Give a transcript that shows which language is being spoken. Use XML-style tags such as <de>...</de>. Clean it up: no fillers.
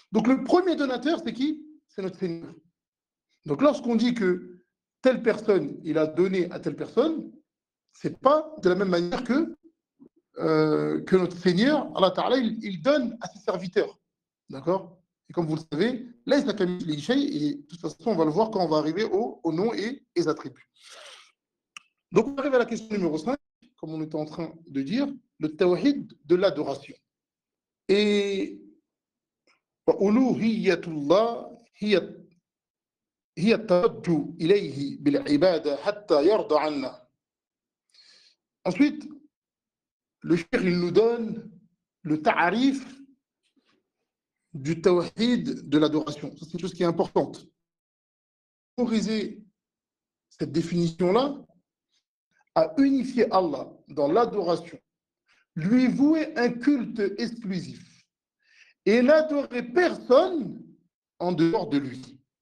<fr>Donc le premier donateur, c'est qui? C'est notre Seigneur. Donc lorsqu'on dit que telle personne, il a donné à telle personne, c'est pas de la même manière que notre Seigneur, Allah Ta'ala, il donne à ses serviteurs. D'accord? Et comme vous le savez, là, il et de toute façon, on va le voir quand on va arriver au nom et les attributs. Donc, on arrive à la question numéro 5, comme on était en train de dire, le tawhid de l'adoration.</fr> <ar>Et وألوهية الله هي التوجه إليه بالعبادة حتى يرضى عنا.</ar> <fr>Ensuite, le cheikh, il nous donne le ta'arif du tawhid de l'adoration. C'est une chose qui est importante. Autoriser cette définition-là à unifier Allah dans l'adoration, lui vouer un culte exclusif et n'adorer personne en dehors de lui.</fr>